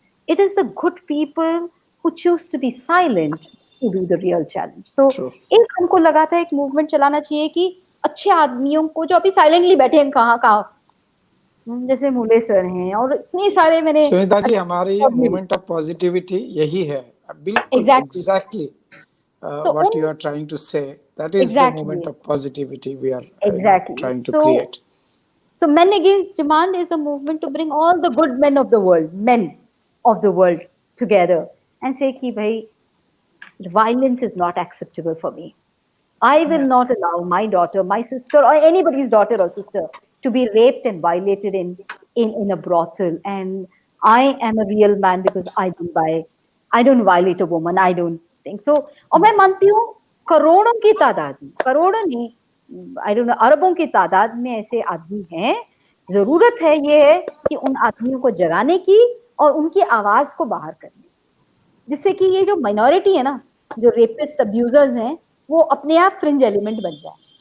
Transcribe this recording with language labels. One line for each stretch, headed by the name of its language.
English: It is the good people who choose to be silent who do the real challenge.
Hindi: So एक हमको लगा था एक movement चलाना चाहिए कि अच्छे आदमियों को जो अभी साइलेंटली बैठे हैं कहाँ जैसे मुले सर हैं और इतने सारे मैंने सुनीता जी, हमारी मूवमेंट ऑफ पॉजिटिविटी यही है, बिल्कुल exactly
English: what you are trying to say. That is the movement of positivity we are trying to create. So Men Against Demand is a movement to bring all the good men of the world together and say कि भाई violence is not acceptable for me. I will not allow my daughter, my sister, or anybody's daughter or sister to be raped and violated in a brothel. And I am a real man because I don't violate a woman. I don't think so.
Hindi: और मैं मानती हूँ करोड़ों की तादाद में, करोड़ों नहीं,
English: I don't know,
Hindi: अरबों की तादाद में ऐसे आदमी हैं। जरूरत है ये है कि उन आदमियों को जगाने की और उनकी आवाज को बाहर करने, जिससे कि ये जो माइनॉरिटी है ना, जो रेपिस्ट अब्यूजर्स हैं, वो अपने आप फ्रिंज एलिमेंट बन जाए।